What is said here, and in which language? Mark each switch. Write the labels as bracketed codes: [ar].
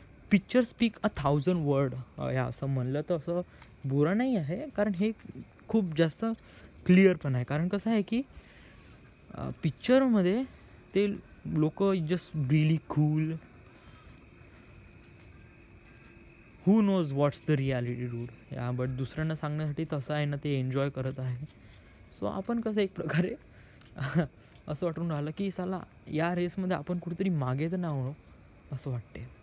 [en] Picture speak 1000 word. [mr] या असं म्हणलं तर असं बुरा नाही आहे, कारण हे खूप जास्त क्लिअर पण आहे. कारण कसं आहे की पिक्चरमध्ये ते लोक [en] Just really cool. Who knows what's the reality dude. [mr] या बट दुसऱ्यांना सांगण्यासाठी तसं आहे ना, ते एन्जॉय करत आहे. सो आपण कसं एक प्रकारे असं वाटून राहिलं की साला या रेसमध्ये आपण कुठेतरी मागे तर नाही असं वाटते.